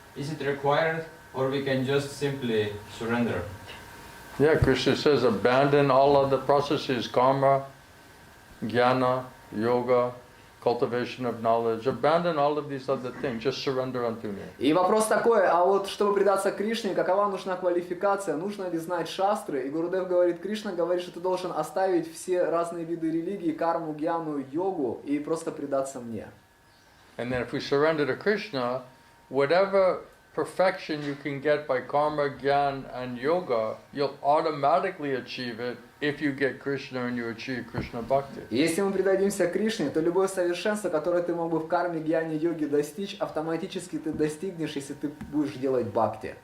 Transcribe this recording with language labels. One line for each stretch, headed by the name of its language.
English: Is it required, or we can just simply surrender? Yeah, Krishna says abandon all other processes, karma, jnana, yoga, cultivation of knowledge. Abandon all of these other things. Just surrender unto me.
Russian: И вопрос такой, а вот чтобы предаться Кришне, какова нужна квалификация? Нужно ли знать шастры? И Гурудев говорит, Кришна говорит, что ты должен оставить все разные виды религии, карму, гьяну, йогу и просто предаться мне.
English: And then if we surrender to Krishna, whatever perfection you can get by karma, gyan, and yoga, you'll automatically achieve it if you get Krishna and you achieve Krishna Bhakti.
Russian: Если мы предадимся Кришне, то любое совершенство, которое ты мог бы в карме, гьяне, йоге достичь, автоматически ты достигнешь, если ты будешь делать бхакти.